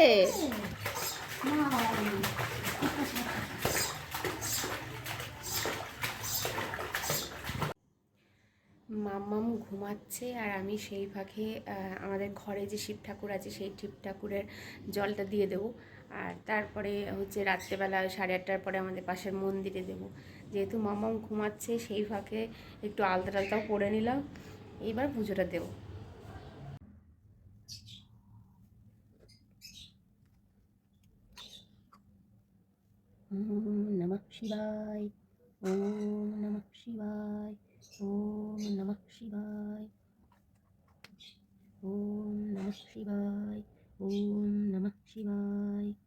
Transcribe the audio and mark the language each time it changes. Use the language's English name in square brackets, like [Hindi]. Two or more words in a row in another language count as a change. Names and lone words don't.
[Bangla] মাম্মাম ঘুমাচ্ছে, আর আমি সেই ফাঁকে আমাদের ঘরে যে শিব ঠাকুর আছে সেই শিব ঠাকুরের জলটা দিয়ে দেবো। আর তারপরে হচ্ছে রাত্রেবেলা 8:30টার পরে আমাদের পাশের মন্দিরে দেবো। যেহেতু মাম্মাম ঘুমাচ্ছে, সেই ফাঁকে একটু আলতা টালতাও পরে নিলাম, এইবার পুজোটা দেবো। [Sanskrit] ওম নমঃ শিবায়, ওম নমঃ শিবায়, ওম নমঃ শিবায়, ওম নমঃ শিবায়, ওম নমঃ শিবায়,